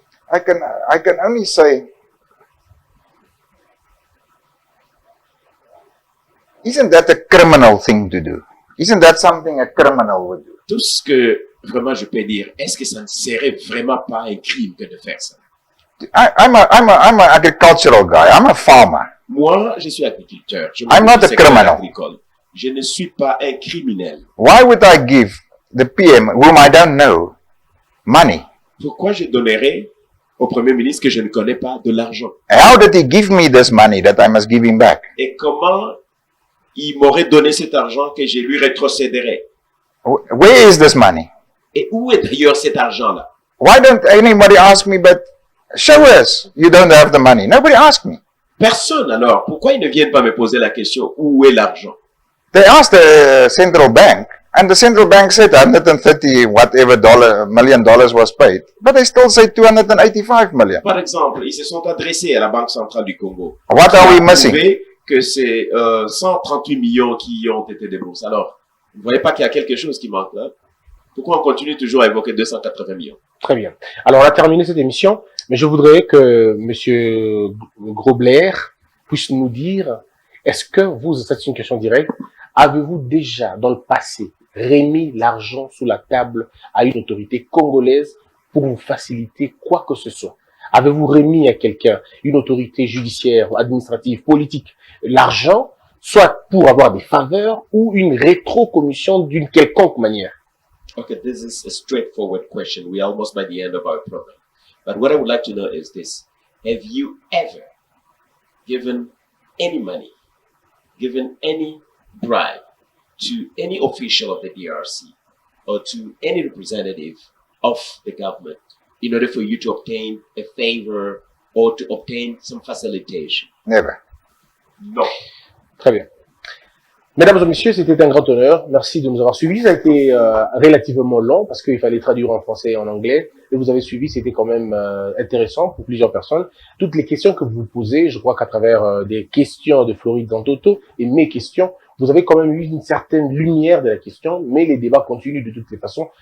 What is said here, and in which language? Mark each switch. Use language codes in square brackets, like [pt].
[en] I can only say, isn't that a criminal thing to do? Isn't that something a criminal would do? [fr] Tout ce que vraiment je peux dire, est-ce que ça ne serait vraiment pas un crime que de faire ça? [en] I'm an agricultural guy. I'm a farmer. [fr] Moi, je suis agriculteur. Je [en] I'm not a [fr] secteur [en] criminal. [fr] agricole. Je ne suis pas un criminel. [en] Why would I give the PM, whom I don't know, money? [fr] Pourquoi je donnerais au Premier ministre que je ne connais pas de l'argent? [en] How did he give me this money that I must give him back? [fr] Et comment il m'aurait donné cet argent que je lui rétrocéderais? [en] Where is this money? [fr] Et où est d'ailleurs cet argent-là? [en] Why don't anybody ask me, but show us you don't have the money? Nobody asked me. [fr] Personne alors. Pourquoi ils ne viennent pas me poser la question où est l'argent? [en] They asked the central bank, and the central bank said 130 whatever million dollars was paid, but they still say 285 million. [fr] Par exemple, ils se sont adressés à la Banque centrale du Congo. [en] What are we missing? [fr] Prouvé que c'est 138 millions qui ont été déboursés. Alors, vous ne voyez pas qu'il y a quelque chose qui manque là? Pourquoi on continue toujours à évoquer 280 millions? Très bien. Alors, on a terminé cette émission, mais je voudrais que Monsieur Grobler puisse nous dire, est-ce que vous, c'est une question directe, avez-vous déjà, dans le passé, remis l'argent sous la table à une autorité congolaise pour vous faciliter quoi que ce soit? Avez-vous remis à quelqu'un, une autorité judiciaire, administrative, politique, l'argent, soit pour avoir des faveurs ou une rétrocommission d'une quelconque manière? [en] Okay, this is a straightforward question. We're almost by the end of our program. But what I would like to know is this. Have you ever given any money, given any bribe to any official of the DRC or to any representative of the government in order for you to obtain a favor or to obtain some facilitation? Never. No. [fr] Très bien. Mesdames et messieurs, c'était un grand honneur. Merci de nous avoir suivis. Ça a été relativement long parce qu'il fallait traduire en français et en anglais. Et vous avez suivi, c'était quand même intéressant pour plusieurs personnes. Toutes les questions que vous posez, je crois qu'à travers des questions de Floride Dantoto et mes questions, vous avez quand même eu une certaine lumière de la question, mais les débats continuent de toutes les façons.